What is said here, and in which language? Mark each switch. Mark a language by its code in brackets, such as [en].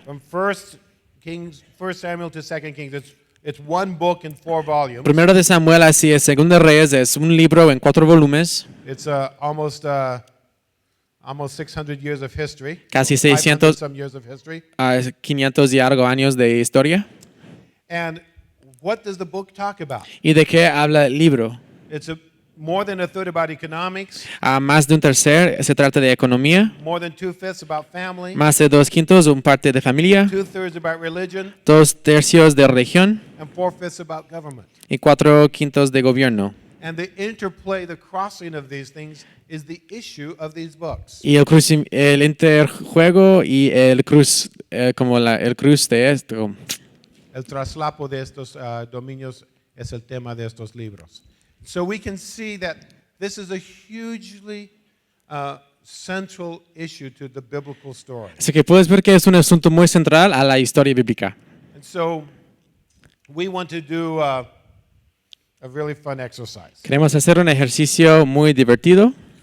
[en] from 1 Samuel to 2 Kings, it's one book in 4 volumes. [es] 1 de Samuel así es, 2 de Reyes es un libro en 4 volúmenes, [en] It's almost 600 years of history. [es] Casi 500 600. [en] some years of history. [es] 500 y algo años de historia. [en] And what does the book talk about? [es] ¿Y de qué habla el libro? [en] It's more than a third about economics, [es] Más de un tercer se trata de economía, [en] more than 2/5 about family, [es] más de 2/5 un parte de familia, [en] 2/3 about religion, [es] 2/3 de religión [en] and 4/5 about government. [es] y 4/5 de gobierno. [en] And the interplay, the crossing of these things is the issue of these books. [es] Y el interjuego y el cruz, como el cruz de esto. El traslapo de estos dominios es el tema de estos libros. [en] So we can see that this is a hugely central issue to the biblical story. [es] Así que puedes ver que es un asunto muy central a la historia bíblica. [en] And so we want to do a really fun exercise. [es] Queremos hacer un ejercicio muy divertido.